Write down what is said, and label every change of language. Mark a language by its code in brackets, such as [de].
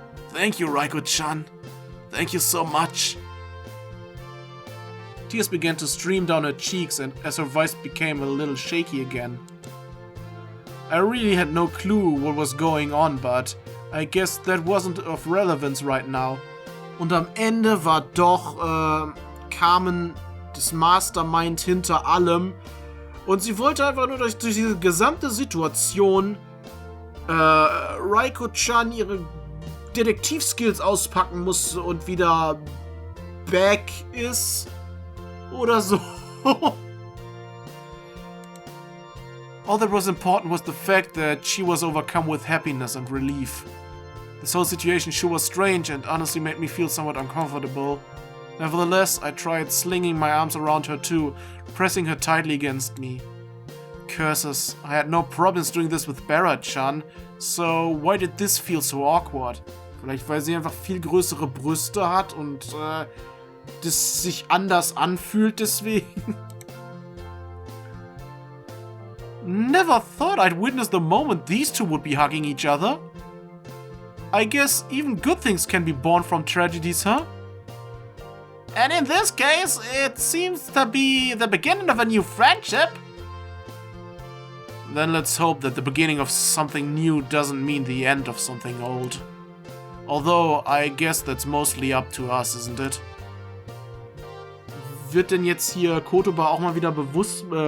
[en] Thank you, Raiko-chan. Thank you so much. Tears began to stream down her cheeks and as her voice became a little shaky again. I really had no clue what was going on, but I guess that wasn't of relevance right now. [de] Und am Ende war doch Carmen das Mastermind hinter allem. Und sie wollte einfach nur durch diese gesamte Situation Raiko-chan ihre Detektivskills auspacken musste und wieder back ist. Oder so. [en] All that was important was the fact that she was overcome with happiness and relief. This whole situation sure was strange and honestly made me feel somewhat uncomfortable. Nevertheless, I tried slinging my arms around her too, pressing her tightly against me. Curses, I had no problems doing this with Barra-chan, so why did this feel so awkward? [de] Vielleicht weil sie einfach viel größere Brüste hat und das sich anders anfühlt deswegen. [en] Never thought I'd witness the moment these two would be hugging each other. I guess even good things can be born from tragedies, huh? And in this case, it seems to be the beginning of a new friendship. Then let's hope that the beginning of something new doesn't mean the end of something old. Although, I guess that's mostly up to us, isn't it? [de] Wird denn jetzt hier Kotoba auch mal wieder bewusst?